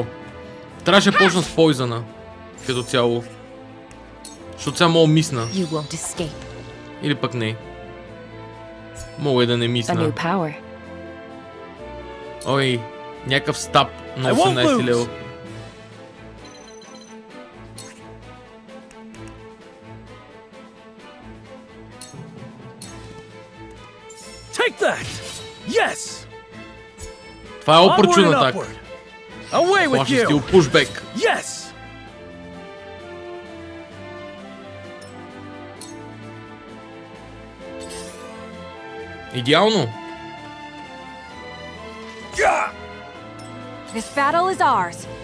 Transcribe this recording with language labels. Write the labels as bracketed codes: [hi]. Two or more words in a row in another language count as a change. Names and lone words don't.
[bg] Трябваше да почна с пойзана. Като цяло. Защото сега мога мисна. Или пък не. Мога и да не мисна. Ой, някакъв стап на 18 лева. [en] Take that! Yes! [bg] Това е [en] opportune attack. Away with [bg] Флашен стил, [en] you! pushback. Yes! [bg] Идеално. [en] This battle is ours.